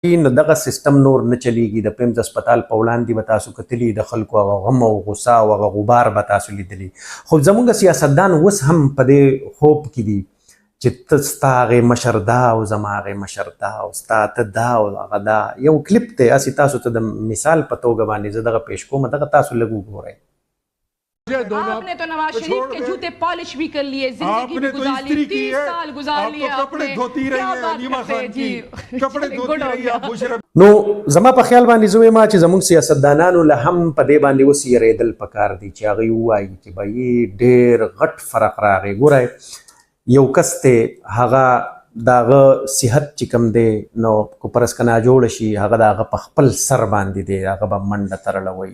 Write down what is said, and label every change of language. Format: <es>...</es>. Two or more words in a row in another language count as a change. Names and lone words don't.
<ps>نو دغه سیستم نور نه چلیږي. د پیمز هسپتال په وړاندې به تاسو کتلي د خلکو هغه غم او غصه او هغه غبار به تاسو لیدلی. خو زموږ سیاستدان اوس هم په دې خوب کې دي چې ته ستا هغې مشر دا او زما هغې مشر دا او ستا ته دا او هغه دا. یو کلیپ دی هسې تاسو ته د مثال په توګه باندې زه دغه پیش کوم، دغه تاسو لږ وګورئ.</ps> <ur>آپ نے تو نواز شریف کے جوتے پالش بھی کر لیے، زندگی بھی گزار لی، 30 سال گزار لیے کپڑے دھوتی رہی ہے نیما خان کی، کپڑے دھوتی رہی ہے مشرف.</ur> <ps>نو زما په خیال باندې زه وایم چې زموږ سیاستدانانو له هم په دې باندې اوس یېرېدل پکار دي چې هغوی ووایي چې به ډېر غټ فرق راغی. ګورئ یو کس دی هغه د هغه صحت چې کوم دی نو که پرسکه ناجوړه شي هغه د هغه په خپل سر باندې دی، هغه به منډه ترړوي.</ps>